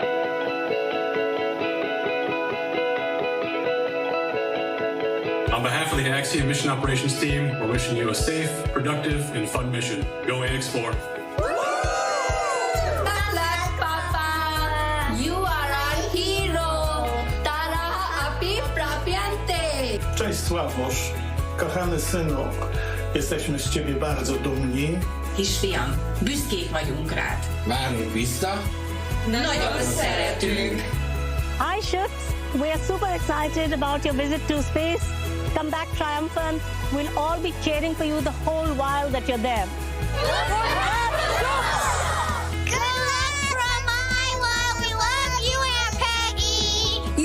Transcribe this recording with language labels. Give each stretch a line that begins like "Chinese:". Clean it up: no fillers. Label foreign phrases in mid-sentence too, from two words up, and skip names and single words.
English: On behalf of the the Axiom mission operations team, we're wishing you a safe, productive, and fun mission. Go Ax-4. You are our hero! Tara api prapiante!
Polish: Cześć Sławosz, kochany synu, jesteśmy z ciebie bardzo dumni.
Hungarian: Kisfiam, büszkék vagyunk rád. Várunk vissza. Nagyon szeretünk.
English: Hi, Shooks. We are super excited about your visit to space. Come back triumphant. We'll all be cheering for you the whole while that you're there. Good luck from Iowa! We love you, Aunt Peggy!